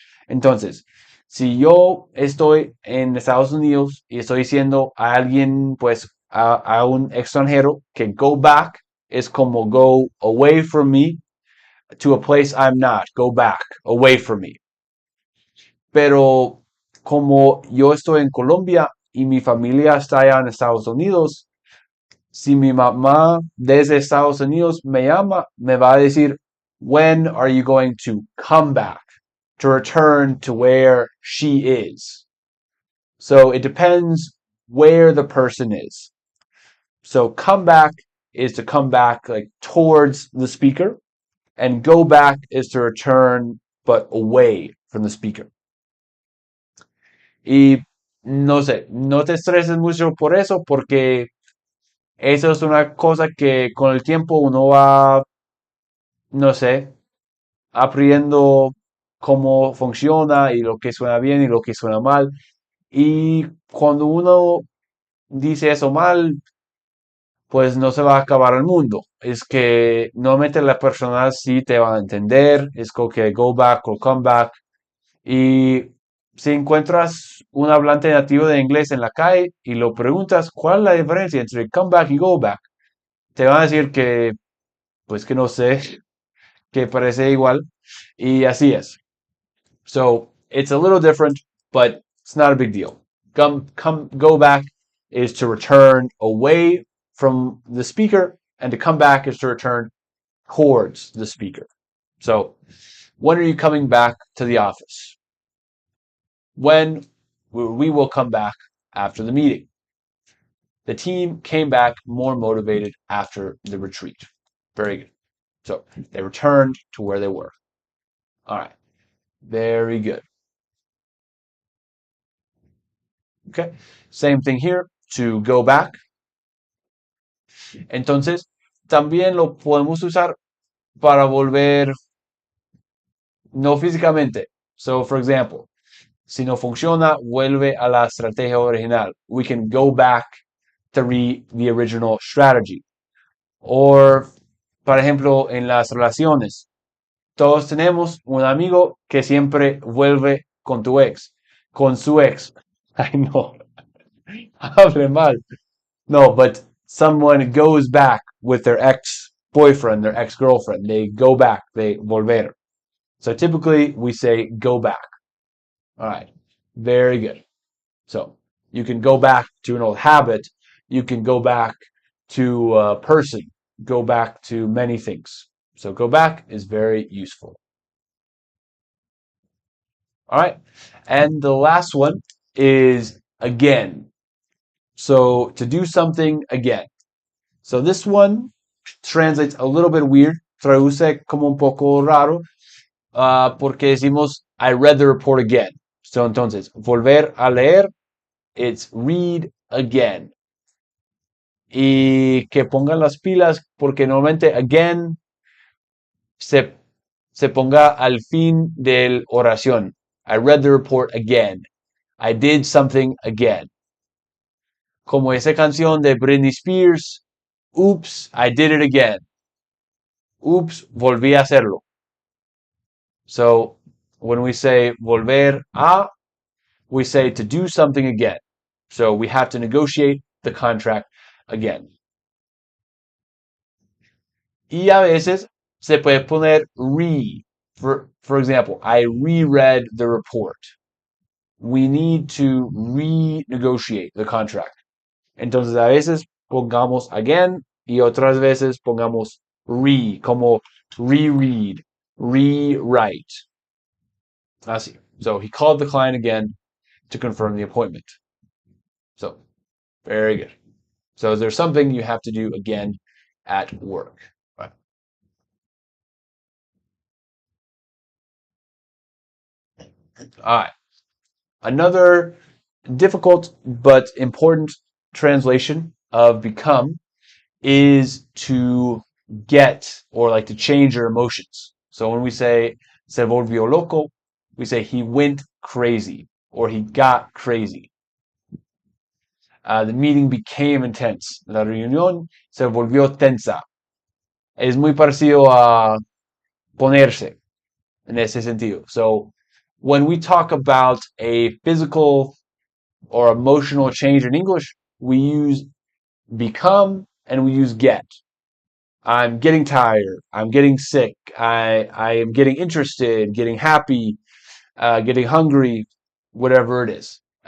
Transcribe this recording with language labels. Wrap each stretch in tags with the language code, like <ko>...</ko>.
<es>Entonces, si yo estoy en Estados Unidos y estoy diciendo a alguien, pues a un extranjero que go back es como</es> <en>go away from me</en> <es>to a place I'm not, go back, away from me. Pero como yo estoy en Colombia y mi familia está allá en Estados Unidos, si mi mamá desde Estados Unidos me llama, me va a decir,</es> <en>When are you going to come back, to return to where she is? So it depends where the person is. So come back is to come back like towards the speaker, and go back is to return but away from the speaker.</en> <es>Y no sé, no te estreses mucho por eso porque eso es una cosa que con el tiempo uno va, no sé, aprendiendo cómo funciona y lo que suena bien y lo que suena mal. Y cuando uno dice eso mal, pues no se va a acabar el mundo. Es que normalmente la persona sí te va a entender, es como que go back o come back. Y si encuentras un hablante nativo de inglés en la calle y lo preguntas cuál es la diferencia entre come back y go back, te van a decir que, pues que no sé, que parece igual. Y así es.</es> <en>So it's a little different, but it's not a big deal. Go back is to return away from the speaker, and to come back is to return towards the speaker. So, when are you coming back to the office? When we will come back after the meeting. The team came back more motivated after the retreat. Very good. So, they returned to where they were. All right. Very good. Okay. Same thing here. To go back.</en> <es>Entonces, también lo podemos usar para volver no físicamente.</es> <en>So, for example,</en> <es>si no funciona, vuelve a la estrategia original.</es> <en>We can go back to the original strategy.</en> <es>Or, por ejemplo, en las relaciones. Todos tenemos un amigo que siempre vuelve con tu ex, con su ex. Ay, no. Hable mal.</es> <en>No, but someone goes back with their ex-boyfriend, their ex-girlfriend. They go back, they</en> <es>volver.</es> <en>So typically we say go back. All right, very good. So you can go back to an old habit. You can go back to a person, go back to many things. So go back is very useful. All right, and the last one is again. So to do something again. So this one translates a little bit weird.</en> <es>Traduce como un poco raro. Porque decimos,</es> <en>I read the report again. So</en> <es>entonces, volver a leer,</es> <en>it's read again.</en> <es>Y que pongan las pilas, porque normalmente again se ponga al fin del oración.</es> <en>I read the report again. I did something again.</en> <es>Como esa canción de Britney Spears,</es> <en>oops, I did it again.</en> <es>Oops, volví a hacerlo.</es> <en>So when we say</en> <es>volver a,</es> <en>we say to do something again. So we have to negotiate the contract again.</en> <es>Y a veces se puede poner re.</es> <en>For example, I reread the report. We need to renegotiate the contract.</en> <es>Entonces a veces pongamos again y otras veces pongamos re, como reread, rewrite. Así.</es> <en>So he called the client again to confirm the appointment. So, very good. So there's something you have to do again at work. Right. All right. Another difficult but important translation of become is to get or like to change your emotions. So when we say</en> <es>se volvió loco,</es> <en>we say he went crazy or he got crazy. The meeting became intense.</en> <es>La reunión se volvió tensa. Es muy parecido a ponerse en ese sentido.</es> <en>So when we talk about a physical or emotional change in English, we use become and we use get. I'm getting tired. I'm getting sick. I am getting interested, getting happy, getting hungry, whatever it is.</en>